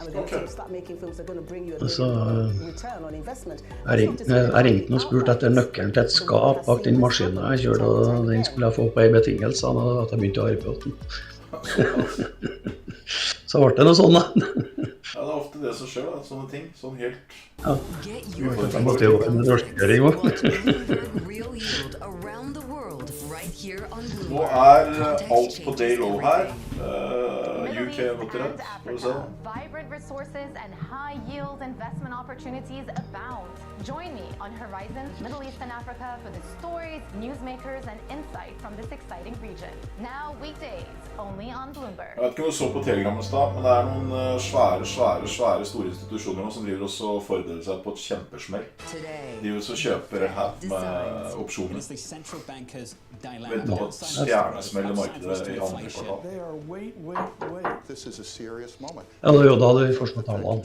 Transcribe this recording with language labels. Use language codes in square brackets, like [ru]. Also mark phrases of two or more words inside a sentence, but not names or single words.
[no] Så jeg ringte og spurte etter nøkkelen til et skap bak den maskinen jeg kjørte, og den skulle jeg få på en betingelse at jeg begynte å arbeide på den. Så ble det noe sånn da. Ja, det ofte det som skjer da, sånne ting, sånn helt... Ja, jeg måtte jo med drosjekjøring også. Nå alt på [en] day low [no] her. UK ikke gått rett. Får vi se. [en] Vibrant resources and high-yield investment opportunities abound. Join me on Horizon Middle East and Africa for the stories, newsmakers, and insight from this exciting region. Now weekdays, only on Bloomberg. [no] Jeg vet ikke om du så på Telegram i stad, men det er noen svære store institusjoner som driver også og forbereder seg på et kjempesmell. De også kjøper her med opsjoner. Venter på et stjernesmell i markedet i andre kvartal. Ja, det er jo da du først må ta land.